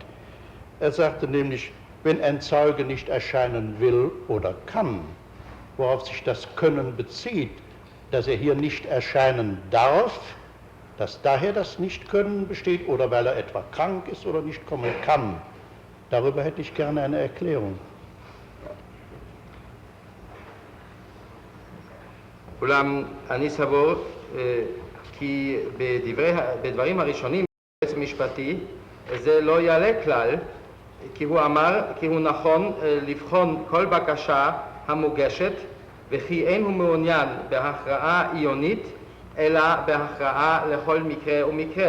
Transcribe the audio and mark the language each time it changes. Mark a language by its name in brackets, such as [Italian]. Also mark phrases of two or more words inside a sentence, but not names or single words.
[German] Er sagte nämlich, wenn ein Zeuge nicht erscheinen will oder kann, worauf sich das Können bezieht, dass er hier nicht erscheinen darf, dass daher das Nichtkönnen besteht oder weil er etwa krank ist oder nicht kommen kann. Darüber hätte ich gerne eine Erklärung. [Hebrew] אולם אני סבור כי בדברים הראשונים בית המשפטי זה לא יעלה כלל, כי הוא אמר כי הוא נכון לבחון כל בקשה המוגשת וכי אין הוא מעוניין בהכרעה עיונית אלא בהכרעה לכל מקרה ומקרה.